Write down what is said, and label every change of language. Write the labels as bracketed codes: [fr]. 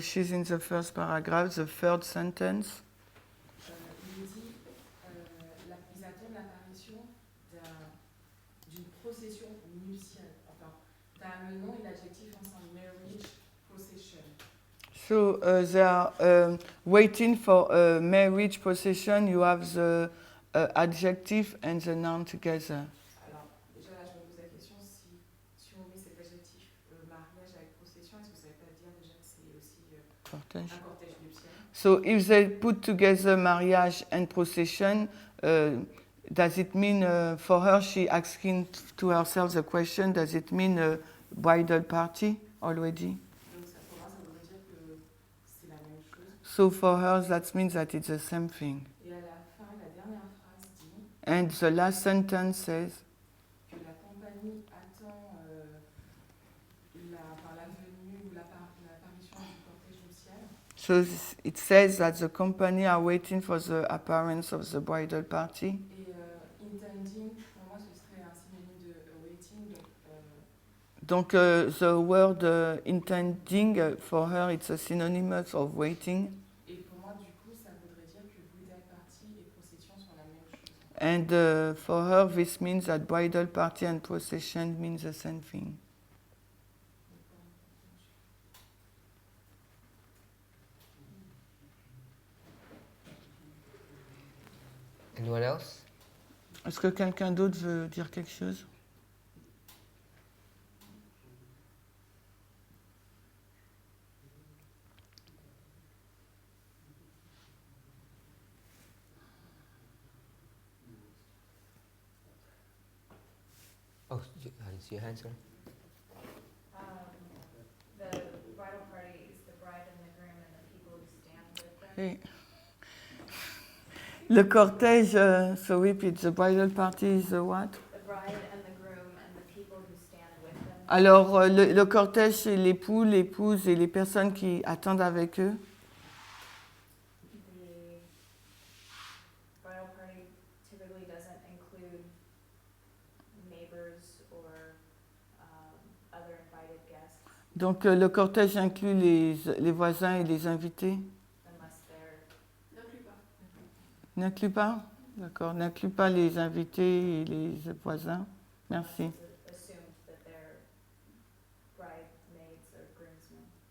[en] So she's in the first paragraph, the third sentence. [fr] Il est dit, ils attendent l'apparition d'une procession nuptiale. Enfin, tu as le nom et l'adjectif ensemble, [en] marriage procession. So they are waiting for a marriage procession. You have the adjective and the noun together. [fr] Alors, déjà là, je me pose la question, si on met cet adjectif mariage avec procession, est-ce que ça ne veut pas dire déjà que c'est aussi Cortège. un cortège nuptial? [en] So if they put together marriage and procession, does it mean for her, she asking to herself the question, does it mean a bridal party? already. [fr] Donc ça, pour moi, ça voudrait dire que c'est la même chose. [en] So for her, that means that it's the same thing. [fr] Et à la fin, la dernière phrase dit [en] And the last sentence says [fr] que la compagnie attend la venue ou l'apparition du cortège nuptial. [en] so it says that the company are waiting for the appearance of the bridal party. [fr] Et intending, pour moi, ce serait un synonyme de awaiting. [en] Donc the word intending for her it's a synonymous of waiting. [fr] Et pour moi, du coup, ça voudrait dire que bridal party et procession sont la même chose. [en] And for her this means that bridal party and procession means the same thing. Anyone else? [fr] Est-ce que quelqu'un d'autre veut dire quelque chose? [en] Oh, I didn't see your hand, sorry. The bridal party is the bride and the groom and the people who stand with them. [fr] Oui. [en] Le cortège, so repeat, the bridal party is the what? The bride and the groom and the people who stand with them. [fr] Alors, le cortège, c'est l'époux, l'épouse et les personnes qui attendent avec eux. [en] The bridal party typically doesn't include neighbors or other invited guests [fr] Donc, le cortège inclut les voisins et les invités. [en] unless they're [fr] N'inclut pas. N'inclut pas? D'accord, n'inclut pas les invités et les voisins. Merci. [en] unless it's assumed that they're bridesmaids or groomsmen.